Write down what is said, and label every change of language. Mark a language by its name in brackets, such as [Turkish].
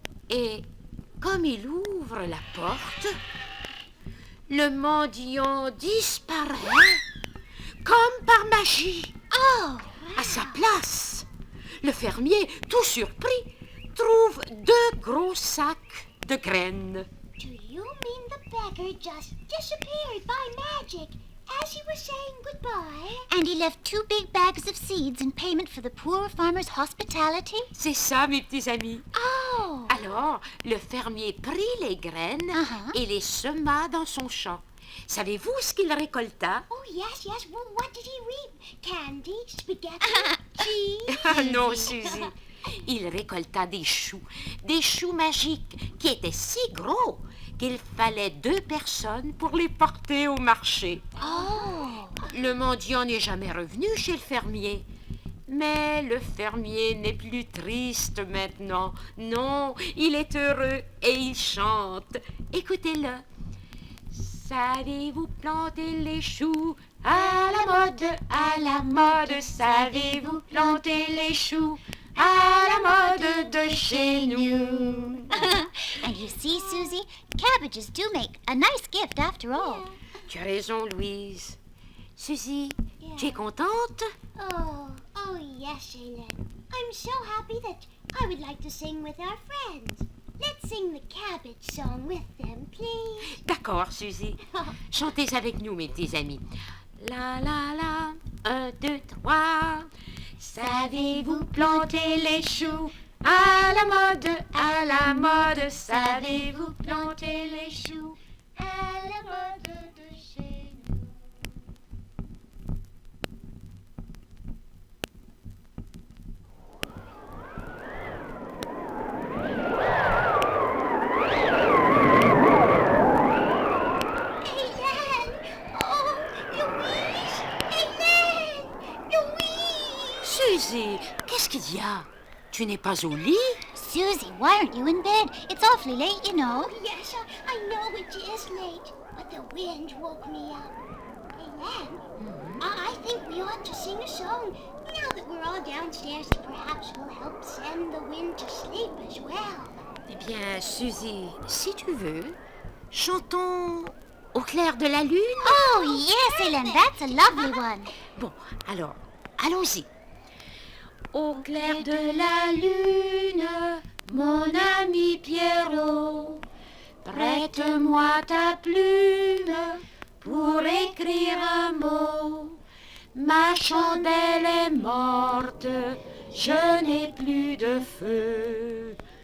[French] Et comme il ouvre la porte, le mendiant disparaît comme par magie. Oh, À sa place, le fermier, tout surpris, trouve 2 gros sacs de graines. [English] Do you mean the beggar just disappeared by magic as he was saying goodbye? and he left 2 big bags of seeds in payment for the poor farmer's hospitality? [French] C'est ça, mes petits amis. Oh, Alors, le fermier prit les graines Uh-huh. et les sema dans son champ. Savez-vous ce qu'il récolta? [English] Oh, yes, yes. Well, what did he reap? Candy, spaghetti, cheese? [French] Ah non, Suzy. Il récolta des choux magiques qui étaient si gros qu'il fallait 2 personnes pour les porter au marché. oh. Le mendiant n'est jamais revenu chez le fermier. Mais le fermier n'est plus triste maintenant. Non, il est heureux et il chante. Écoutez-le. Savez-vous planter les choux à la mode, savez-vous planter les choux à la mode de chez nous? [English] And you see, Susie, cabbages do make a nice gift after all. [French] Tu as raison, Louise. Suzy, tu es contente? [English] Oh, yes, Hélène. I'm so happy that I would like to sing with our friends. Let's sing the cabbage song with them, please. [French] D'accord, Suzy. Chantez avec nous, mes petits amis. La la la, 1, 2, 3. Savez-vous planter les choux à la mode, savez-vous planter les choux à la mode de chez nous? Hélène! Oh, Louise! Hélène! Louise! Suzy, qu'est-ce qu'il y a? Tu n'es pas au lit? [English] Susie, why aren't you in bed? It's awfully late, you know. Oh, yes, I know it is late, but the wind woke me up. Hélène, I think we ought to sing a song now that that we're all downstairs, it perhaps will help send the wind to sleep as well. [French] Eh bien, Suzy, si tu veux, chantons au clair de la lune. [English] Oh, yes, Hélène, that's a lovely one. [French] Bon, alors, allons-y. Au clair de la lune, mon ami Pierrot, prête-moi ta plume pour écrire un mot. Ma chandelle est morte, je n'ai plus de feu.